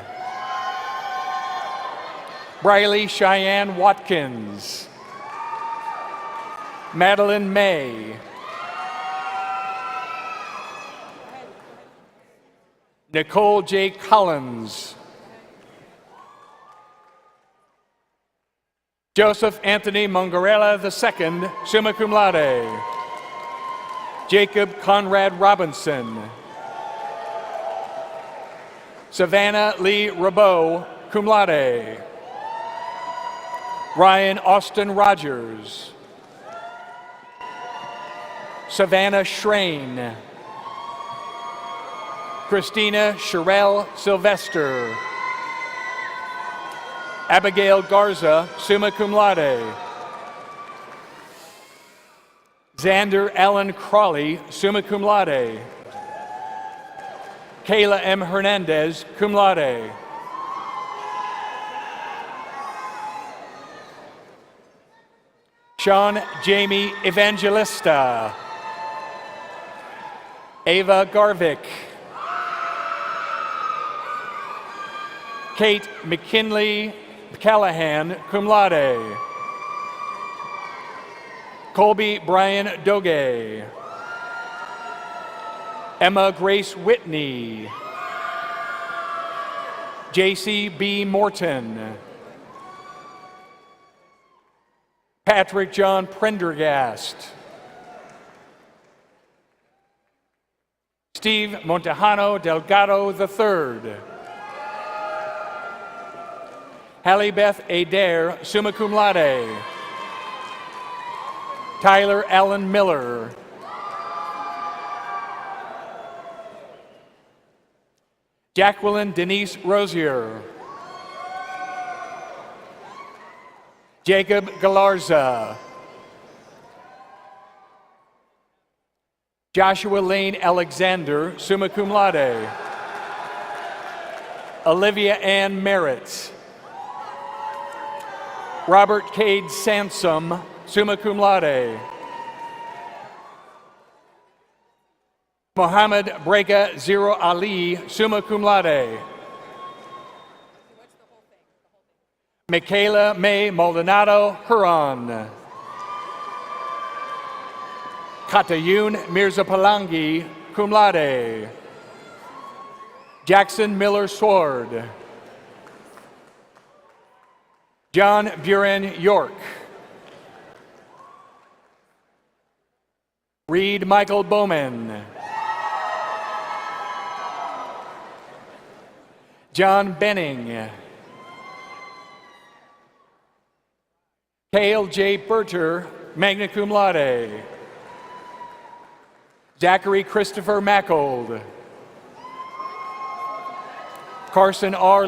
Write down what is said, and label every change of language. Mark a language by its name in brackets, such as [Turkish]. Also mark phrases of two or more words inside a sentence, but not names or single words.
[English] Briley Cheyenne Watkins. Madeline May. Nicole J. Collins. Joseph Anthony Mongarella II, [Latin] summa cum laude. [English] Jacob Conrad Robinson. Savannah Lee Rabeau, [Latin] cum laude. [English] Ryan Austin Rogers. Savannah Schrain. Christina Sherelle Sylvester. Abigail Garza, [Latin] summa cum laude. [English] Xander Allen Crawley, [Latin] summa cum laude. [English] Kayla M. Hernandez, [Latin] cum laude. [English] Sean Jamie Evangelista. Ava Garvik. Kate McKinley Callahan, [Latin] cum laude. [English] Colby Brian Doge. Emma Grace Whitney. J.C. B. Morton. Patrick John Prendergast. Steve Montejano Delgado III. Hallie Beth Adair, [Latin] summa cum laude. [English] Tyler Allen Miller. Jacqueline Denise Rosier. Jacob Galarza. Joshua Lane Alexander, [Latin] summa cum laude. [English] Olivia Ann Merritt. Robert Cade Sansom, [Latin] summa cum laude. [English] Mohammed Breka Zero Ali, [Latin] summa cum laude. [English] Michaela May Maldonado Huron. Katayun Mirza Palangi, [Latin] cum laude. [English] Jackson Miller Sword. John Buren York. Reed Michael Bowman. John Benning. Cale J. Berter, [Latin] magna cum laude. [English] Zachary Christopher Mackold. Carson R.